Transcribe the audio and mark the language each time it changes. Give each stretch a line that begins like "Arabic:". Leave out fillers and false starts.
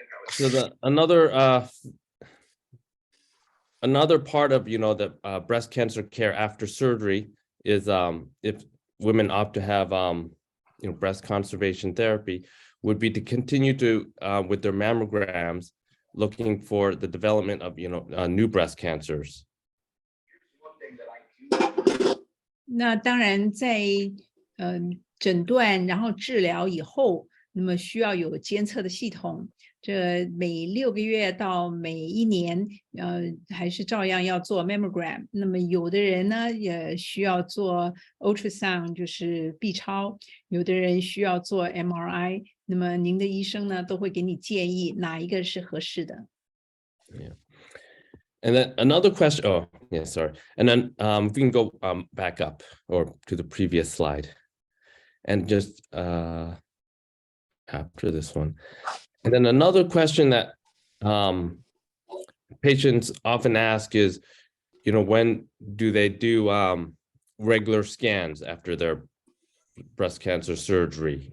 English: So another part of, you know, the breast cancer care after surgery is if women opt to have you know, breast conservation therapy, would be to continue to with their mammograms, looking for the development of, you know, new breast cancers.
Chinese: 那当然在诊断然后治疗以后，那么需要有监测的系统。这每6个月到每1年，还是照样要做 mammogram。那么有的人呢也需要做 ultrasound， 就是 B 超；有的人需要做 MRI。那么您的医生呢都会给你建议哪一个是合适的。
English: Yeah. And then another question. Oh, yeah, sorry. And then we can go back up or to the previous slide, and just after this one. And then another question that patients often ask is, you know, when do they do regular scans after their breast cancer surgery?